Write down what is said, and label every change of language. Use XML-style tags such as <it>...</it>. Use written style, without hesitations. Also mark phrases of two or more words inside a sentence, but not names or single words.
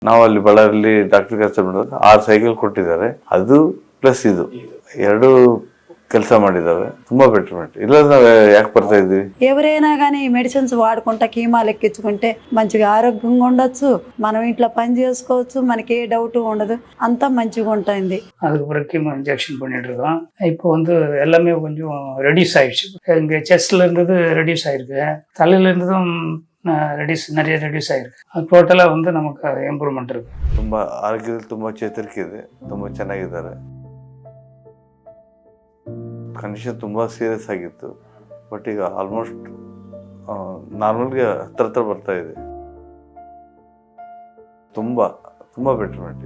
<kn>ನಾವು ಅಲ್ಲಿ ಬಳ್ಳಾರಿಯಲ್ಲಿ ಡಾಕ್ಟರ್ ಕೆಲಸ ಮಾಡಿದಾಗ 6 ಸೈಕಲ್ ಕೊಟ್ಟಿದ್ದಾರೆ. ಅದು ಪ್ಲಸ್ ಇದು ಎರಡು ಕೆಲಸ ಮಾಡಿದಾವೆ. ತುಂಬಾ ಬೆಟರ್ಮೆಂಟ್. ಇಲ್ಲ ನಾವು ಯಾಕೆ ಬರ್ತಾ ఇద్వి?</kn> <te>ఎవరైనా కానీ ఈ మెడిసిన్స్ వాడుకుంటా కీమాలు ఎక్కించుకుంటే మంచిగా ఆరోగ్యంగా ఉండొచ్చు, మనం ఇంట్లో పని చేసుకోవచ్చు, మనకి ఏ డౌట్ ఉండదు, అంతా మంచిగా ఉంటుంది.</te> <ta>அதுக்கு பிறகு</ta> <en>chemo injection</en> <ta>பண்ணிட்டு இருக்கோம். இப்போ வந்து எல்லாமே கொஞ்சம் ரெடியூஸ் ஆயிடுச்சு. இங்கே செஸ்ட்ல இருந்தது ரெடியூஸ் ஆயிருக்கு, தலையில இருந்ததும் நிறைய ரெடியூஸ் ஆயிருக்கு. டோட்டலாக வந்து நமக்கு ಇಂಪ್ರೂವ್ಮೆಂಟ್ இருக்கு.</ta> <kn>ತುಂಬಾ ಆರೋಗ್ಯದಲ್ಲಿ ತುಂಬಾ ಚೇತರಿಕೆ ಇದೆ, ತುಂಬಾ ಚೆನ್ನಾಗಿದ್ದಾರೆ. ಕಂಡೀಷನ್ ತುಂಬ ಸೀರಿಯಸ್ ಆಗಿತ್ತು, ಬಟ್ ಈಗ</kn> <en>almost normalಗೆ</en> <kn>ಹತ್ರ ಬರ್ತಾ ಇದೆ. ತುಂಬ ತುಂಬ ಬೆಟರ್ಮೆಂಟ್.</kn>